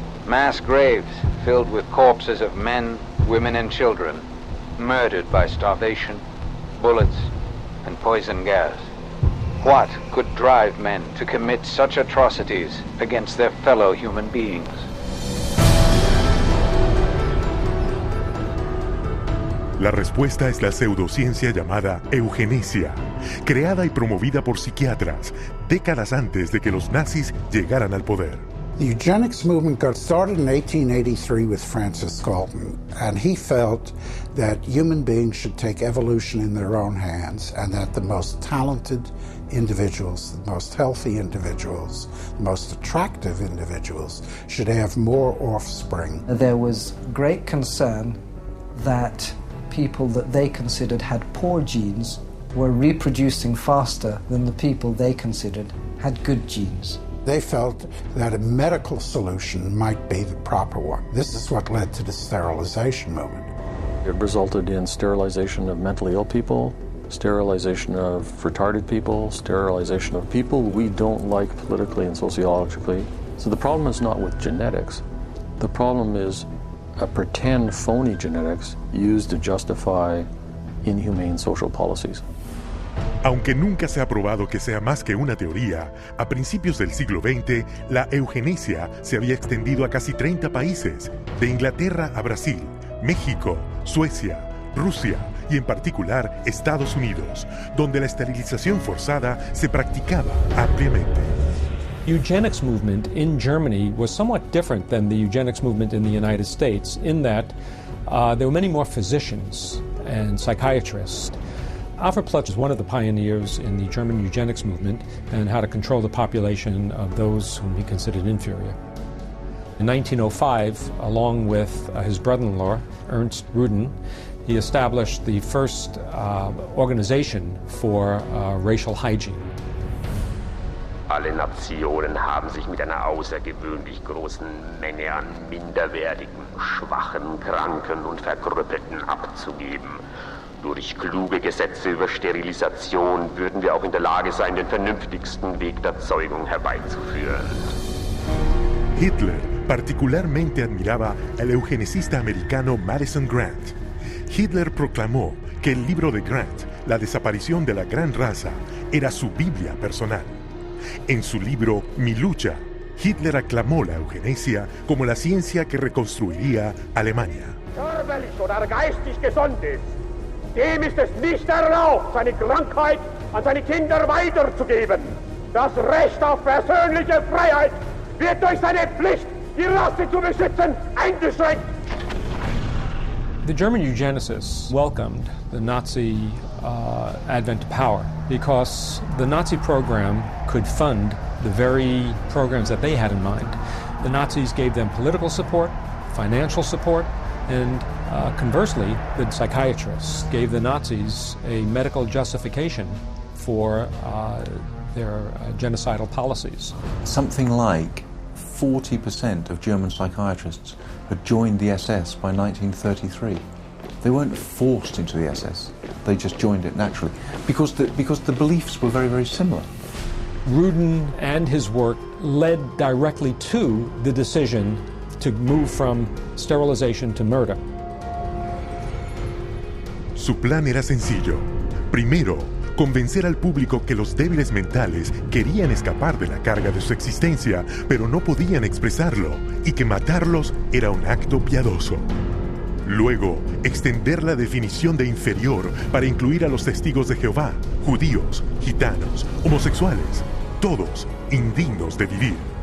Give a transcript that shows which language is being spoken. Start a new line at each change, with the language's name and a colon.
English: Mass graves filled with corpses of men, women, and children, murdered by starvation, bullets, and poison gas. What could drive men to commit such atrocities against their fellow human beings?
Spanish: La respuesta es la pseudociencia llamada eugenesia, creada y promovida por psiquiatras décadas antes de que los nazis llegaran al poder.
English: The eugenics movement got started in 1883 with Francis Galton, and he felt that human beings should take evolution in their own hands, and that the most talented individuals, the most healthy individuals, the most attractive individuals should have more offspring. There was great concern that people that they considered had poor genes were reproducing faster than the people they considered had good genes. They felt that a medical solution might be the proper one. This is what led to the sterilization movement. It resulted in sterilization of mentally ill people, sterilization of retarded people, sterilization of people we don't like politically and sociologically. So the problem is not with genetics. The problem is a pretend phony genetics used to justify inhumane social policies.
Spanish: Aunque nunca se ha probado que sea más que una teoría, a principios del siglo XX, la eugenesia se había extendido a casi 30 países, de Inglaterra a Brasil, México, Suecia, Rusia y en particular Estados Unidos, donde la esterilización forzada se practicaba ampliamente.
English: Eugenics movement in Germany was somewhat different than the eugenics movement in the United States in that there were many more physicians and psychiatrists. Alfred Ploetz was one of the pioneers in the German eugenics movement and how to control the population of those whom he considered inferior. In 1905, along with his brother-in-law, Ernst Rudin, he established the first organization for racial hygiene.
German: Alle Nationen haben sich mit einer außergewöhnlich großen Menge an minderwertigen, schwachen, kranken und Verkrüppelten abzugeben. Durch kluge Gesetze über Sterilisation würden wir auch in der Lage sein, den vernünftigsten Weg der Zeugung herbeizuführen.
Spanish: Hitler particularmente admiraba al eugenicista americano Madison Grant. Hitler proclamó que el libro de Grant, La desaparición de la gran raza, era su Biblia personal. En su libro Mi lucha, Hitler aclamó la eugenesia como la ciencia que reconstruiría Alemania.
German: Körperlich oder geistig gesund ist, dem ist es nicht erlaubt, seine Krankheit an seine Kinder weiterzugeben. Das Recht auf persönliche Freiheit wird durch seine Pflicht, die Rasse zu beschützen, eingeschränkt.
English: The German eugenicists welcomed the Nazi advent to power because the Nazi program could fund the very programs that they had in mind. The Nazis gave them political support, financial support, and conversely, the psychiatrists gave the Nazis a medical justification for their genocidal policies. Something like 40% of German psychiatrists had joined the SS by 1933. They weren't forced into the SS, they just joined it naturally, because the beliefs were very, very similar. Rudin and his work led directly to the decision to move from sterilization to murder.
Spanish: Su plan era sencillo. Primero, convencer al público que los débiles mentales querían escapar de la carga de su existencia, pero no podían expresarlo, y que matarlos era un acto piadoso. Luego, extender la definición de inferior para incluir a los testigos de Jehová, judíos, gitanos, homosexuales, todos indignos de vivir.